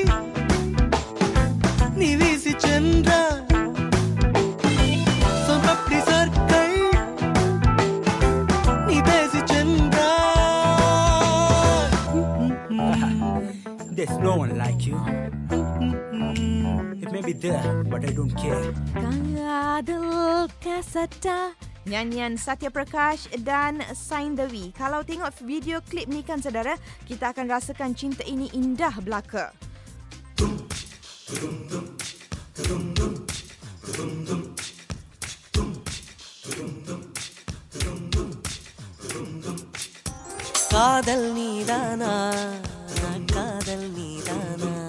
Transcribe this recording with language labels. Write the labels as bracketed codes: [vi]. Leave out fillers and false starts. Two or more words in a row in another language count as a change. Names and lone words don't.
[ta] நீ வீசி சென்றாய் சொப்பப்படி சர்க்கை நீ பேசி சென்றாய் [en] There's no one like you It may be there but I don't care [ms] Kaadal Kasata nyanyian Satya Prakash dan Sain Dewi. Kalau tengok video klip ni kan saudara, kita akan rasakan cinta ini indah belaka. [ta] காதல் நீதானா காதல் நீதானா